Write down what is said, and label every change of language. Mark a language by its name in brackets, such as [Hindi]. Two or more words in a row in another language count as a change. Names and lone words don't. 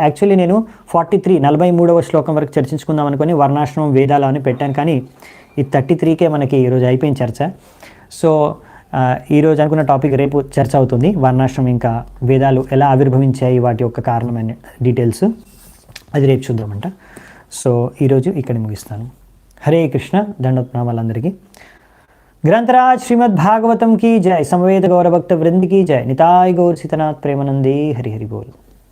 [Telugu] యాక్చువల్లీ నేను 43వ శ్లోకం వరకు చర్చించుకుందాం అనుకుని వర్ణాశ్రమం వేదాలు అని పెట్టాను, కానీ ఈ 33కే మనకి ఈరోజు అయిపోయింది చర్చ. సో ఈరోజు అనుకున్న టాపిక్ రేపు చర్చ అవుతుంది. వర్ణాశ్రమం ఇంకా వేదాలు ఎలా ఆవిర్భవించాయి, వాటి యొక్క కారణమైన డీటెయిల్స్ అది రేపు చూద్దామంట. సో ఈరోజు ఇక్కడ ముగిస్తాను. హరే కృష్ణ. దండోత్నామాలందరికీ. [Hindi] ग्रंथराज श्रीमद् भागवतम की जय, समवेत गौरभक्त वृंद की जय, निताय गौर सीतनाथ प्रेमानंदी हरि हरि बोल.